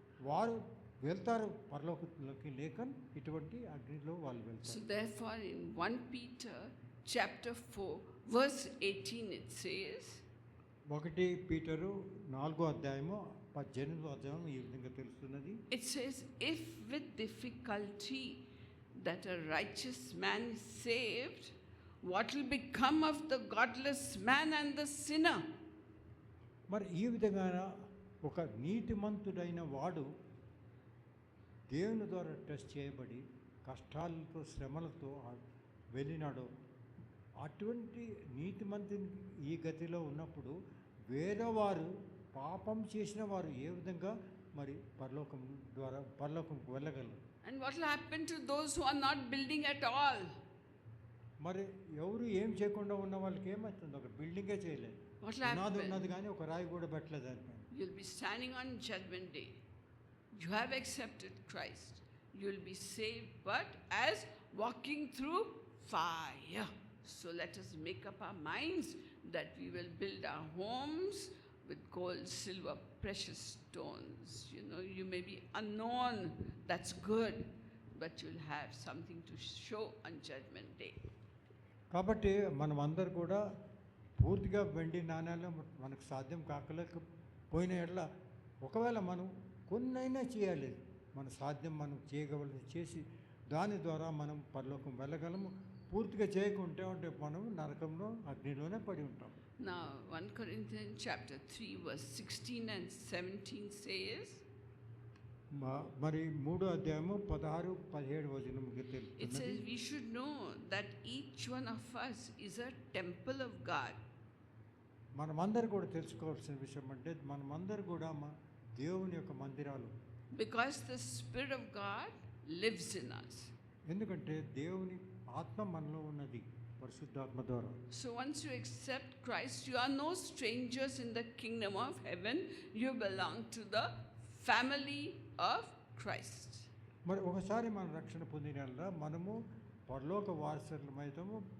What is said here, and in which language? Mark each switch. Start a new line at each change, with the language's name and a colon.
Telugu: వారు వెళ్తారు పరలోకంలోకి, లేక ఇటువంటి అగ్నిలో వాళ్ళు వెళ్తారు.
English: So therefore in 1 Peter chapter 4 verse 18 it says,
Telugu: 1 Peter 4వ అధ్యాయము 18వ అధ్యాయం ఈ విధంగా తెలుస్తున్నది.
English: It says, if with difficulty that a righteous man is saved, what will become of the godless man and the sinner?
Telugu: మరి ఈ విధంగా ఒక నీతిమంతుడైన వాడు దేవుని ద్వారా టెస్ట్ చేయబడి కష్టాలతో శ్రమలతో వెళ్ళినాడో అటువంటి నీతిమంతుని ఈ గతిలో ఉన్నప్పుడు వేరేవారు పాపం చేసిన వారు ఏ విధంగా మరి పరలోకంకు వెళ్ళగలరు?
English: And what will happen to those who are not building at all?
Telugu: మరి ఎవరు ఏం చేయకుండా ఉన్న వాళ్ళకి ఏమవుతుంది? ఒక బిల్డింగే చేయలేదు,
English: What will
Telugu: ఉన్నది
English: happen?
Telugu: ఉన్నది కానీ ఒక రాయి కూడా పెట్టలేదు దానిపైన.
English: You'll be standing on Judgment Day. You have accepted Christ. You'll be saved, but as walking through fire. So let us make up our minds that we will build our homes with gold, silver, precious stones. You know, you may be unknown, that's good, but you'll have something to show on Judgment Day.
Telugu: కాబట్టి మనం అందరు కూడా పూర్తిగా వెండి నాణ్యాలు మనకు సాధ్యం కాకలేకపోయిన ఎడల ఒకవేళ మనం కొన్నైనా చేయాలి, మన సాధ్యం మనం చేయగలది చేసి దాని ద్వారా మనం పరలోకం వెళ్ళగలము. పూర్తిగా చేయకుంటే అంటే మనం నరకంలో అగ్నిలోనే పడి ఉంటాం.
English: Now 1 Corinthians chapter 3 verse 16 and 17 says,
Telugu: మరి 3వ అధ్యాయము 16-17 వచనముకి
English: it
Telugu: తెలుస్తుంది.
English: says we should know that each one of us is a temple of God.
Telugu: మనమందరూ కూడా తెలుసుకోవాల్సిన విషయం అంటే మనమందరూ కూడా దేవుని యొక్క మందిరాలు.
English: Because the Spirit of God lives in us.
Telugu: ఎందుకంటే దేవుని ఆత్మ మనలో ఉన్నది పరిశుద్ధాత్మ ద్వారా.
English: So once you accept Christ, you are no strangers in the kingdom of heaven. You belong to the family of Christ.
Telugu: మరి ఒకసారి మన రక్షణ పొందిన మనము పరలోక వారసులమైతాము.